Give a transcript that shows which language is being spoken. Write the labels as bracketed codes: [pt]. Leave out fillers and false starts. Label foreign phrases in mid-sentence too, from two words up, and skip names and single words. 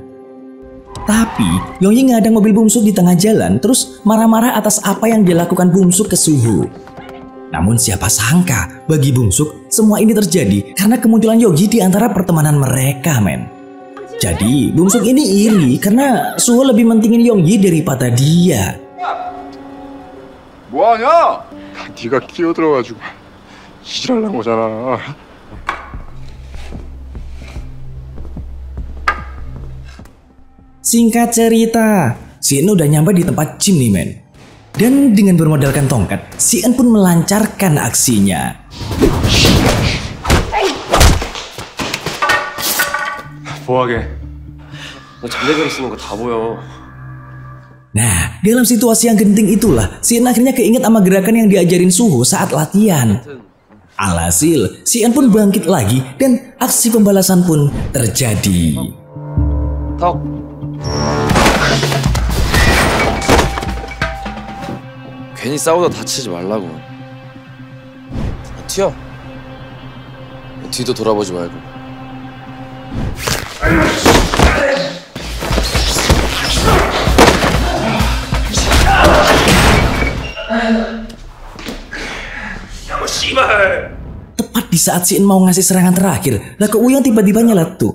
[id] Tapi Yongyi ngadang mobil Bungsuk di tengah jalan terus marah-marah atas apa yang dilakukan Bungsuk ke Suho. Namun siapa sangka bagi Bungsuk semua ini terjadi karena kemunculan Yongyi di antara pertemanan mereka men. Jadi Bungsuk ini iri karena Suho lebih mentingin Yongyi daripada dia. [ko] 뭐하냐? 네가 끼어들어가지고 지랄난 거잖아. [id] Singkat cerita, si En udah nyampe di tempat gym nih men. Dan dengan bermodalkan tongkat, si En pun melancarkan aksinya. [ko] 뭐하게? 너 잠재기로 쓰는 거 다 보여. [id] Nah, dalam situasi yang genting itulah, si En akhirnya keinget sama gerakan yang diajarin Suho saat latihan. Alhasil, si En pun bangkit lagi dan aksi pembalasan pun terjadi. [ko] 턱. 괜히 싸우다 다치지 말라고. 튀어. 뒤도 돌아보지 말고. [id] Tepat di saat si En mau ngasih serangan terakhir, lah ke Wuyong tiba-tiba nyeletuk.